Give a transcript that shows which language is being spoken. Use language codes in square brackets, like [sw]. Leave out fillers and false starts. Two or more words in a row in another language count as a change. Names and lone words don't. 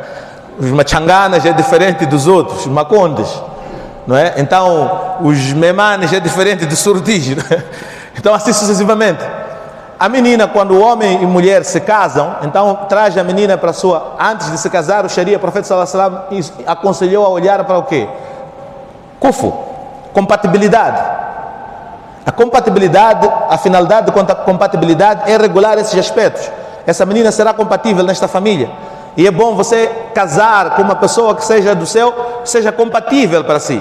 [pt] Os machanganas é diferente dos outros, os macondes, não é? Então os memanes é diferente dos surdis, não é? Então assim sucessivamente. A menina, quando homem e mulher se casam, então traz a menina para a sua... Antes de se casar, o Sharia, o profeta [ar] صلى الله عليه وسلم [pt] aconselhou a olhar para o quê? Kufu, compatibilidade. A compatibilidade, a finalidade da compatibilidade é regular esses aspectos. Essa menina será compatível nesta família. E é bom você casar com uma pessoa que seja do seu, seja compatível para si.